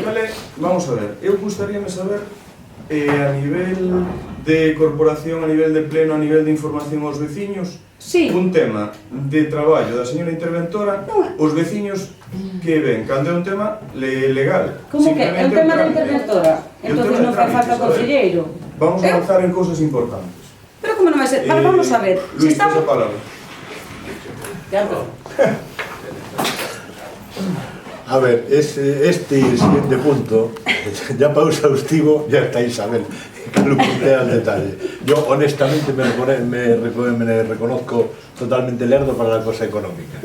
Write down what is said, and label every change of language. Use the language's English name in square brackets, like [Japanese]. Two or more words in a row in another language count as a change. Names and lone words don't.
[Galician] Vamos a ver, eu gustaríame saber a nivel de corporación, a nivel de pleno, a nivel de información aos veciños, Sí. un tema de traballo da señora interventora, os veciños que ven cando é un tema legal. Como que? É un tema da trámite. interventora. É un Entón tema de non fai falta trámites, conselleiro. Vamos a avanzar en cousas importantes. Pero como non vai ser? Vale, vamos a ver. Luis, estamos... esa palabra. [Spanish] A ver, este siguiente punto, ya para exhaustivo, ya está Isabel, que lo puntea al detalle. Yo honestamente me reconozco totalmente lerdo para la cosa económica.